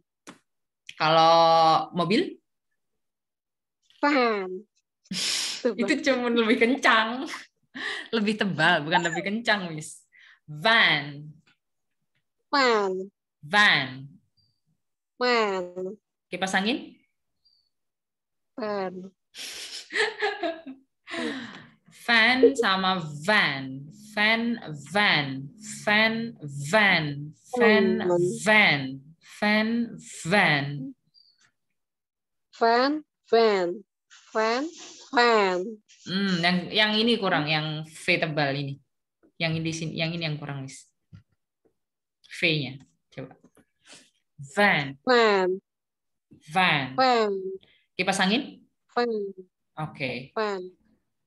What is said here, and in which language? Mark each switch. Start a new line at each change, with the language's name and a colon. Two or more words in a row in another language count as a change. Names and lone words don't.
Indonesian: Kalau mobil? Van. Itu cuma lebih kencang. Lebih tebal, bukan lebih kencang, Miss. Van. Van. Van. Van. Kipas angin? Van. Van sama van. Van, van. Van, van. Van, van. Van, van. Van, van. Van, van. Yang ini kurang, yang V tebal ini. Yang ini di sini, yang ini yang kurang, Miss. V-nya. Coba. Van. Van. Van. Van. Kipas angin? Van. Oke. Van.